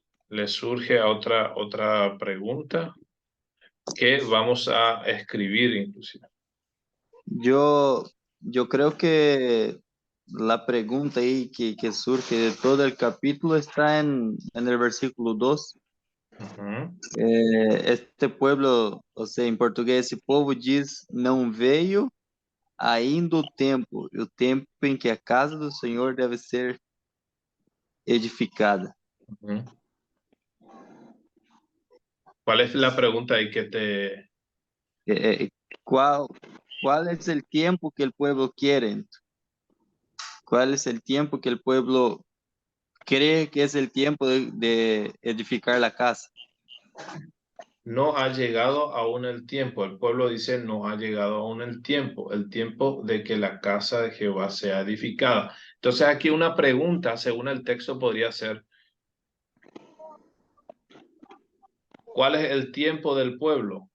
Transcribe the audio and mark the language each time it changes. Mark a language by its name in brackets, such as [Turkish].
[Spanish] ¿Le surge a otra pregunta que vamos a escribir inclusive? Yo, yo creo que la pregunta ahí que surge de todo el capítulo está en el versículo 2. Ujú. Este pueblo, [Portuguese] ou seja, em português, esse povo diz: não veio ainda o tempo em que a casa do Senhor deve ser edificada. Ujú. [Spanish] ¿Cuál es la pregunta ahí que te... [Portuguese] Qual, qual é o tempo que o povo quer? Qual é o tempo que o povo cree que é o tempo de edificar a casa? [Spanish] No ha llegado aún el tiempo. El pueblo dice, no ha llegado aún el tiempo de que la casa de Jehová sea edificada. Entonces aquí una pregunta, según el texto, podría ser, ¿cuál es el tiempo del pueblo?